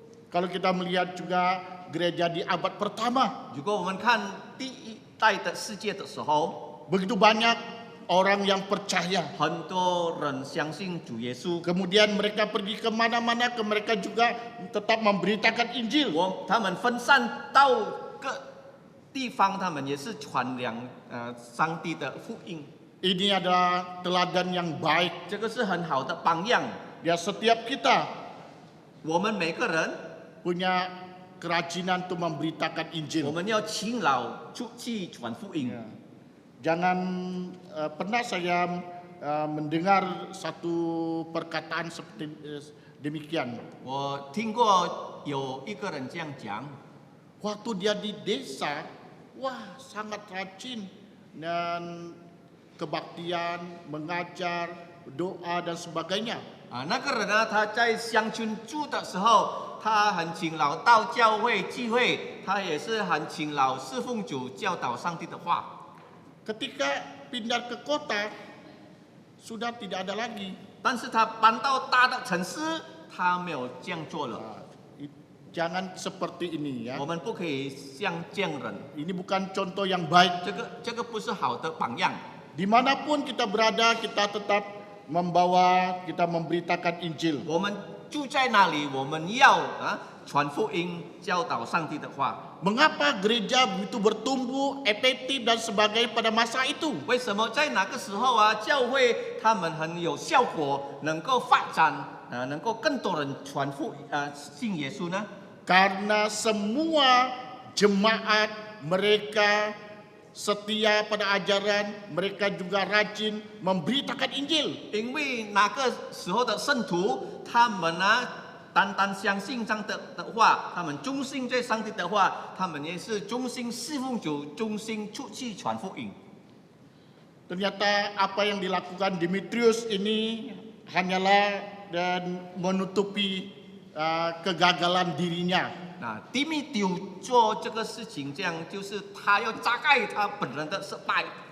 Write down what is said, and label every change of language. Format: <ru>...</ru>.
<id>Kalau kita melihat juga gereja di abad pertama,</id> <zh>如果我们看第一代的世界的时候，</zh> <id>begitu banyak orang yang percaya.</id> <zh>很多人相信主耶稣，</zh> <id>Kemudian mereka pergi ke mana-mana, mereka juga tetap memberitakan Injil.</id> <zh>他们分散到各地方，他们也是传扬上帝的福音，</zh> <id>Ini adalah teladan yang baik.</id> <zh>这个是很好的榜样。</zh> <id>Ya, setiap kita</id> <zh>我们每个人，</zh> <id>punya kerajinan untuk memberitakan</id> <zh>我</zh> <id>Injil.</id> <zh>们要勤劳出去传福音。</zh> <id>Ya. Jangan pernah saya mendengar satu perkataan seperti demikian.</id> <zh>我听过有一个人这样讲，</zh> <id>Waktu dia di desa, wah sangat rajin dan kebaktian, mengajar, doa dan sebagainya.</id> <zh>那个人呢，他在乡村住的时候，他很勤劳到教会聚会，他也是很勤劳侍奉主，教导上帝的话。</zh> <id>Ketika pindah ke kota, sudah tidak ada lagi.</id> <zh>但是他搬到大的城市，他没有这样做了。</zh> <id>Jangan seperti ini ya.</id> <zh>我们不可以像这样人，</zh> <id>Ini bukan contoh yang baik.</id> <zh>这个不是好的榜样。</zh> <id>Dimanapun kita berada, kita tetap membawa, kita memberitakan Injil.</id> <zh>我们住在哪里，我们要传福音，教导上帝的话。</zh> <id>Mengapa gereja begitu bertumbuh, efektif dan sebagainya pada masa itu?</id> <zh>为什么在那个时候教会他们很有效果，能够发展能够更多人传信耶稣呢？</zh> <id>Karena semua jemaat mereka setia pada ajaran, mereka juga rajin memberitakan Injil.</id> <zh>因为那个时候的圣徒，他们单单相信上帝的话，他们忠心在上帝的话，他们也是忠心侍奉主，忠心出去传福音。</zh> <id>Ternyata apa yang dilakukan Demetrius ini hanyalah dan menutupi kegagalan dirinya.</id> <zh>那迪米丢做这个事情，这样就是他要遮盖他本人的失败。</zh>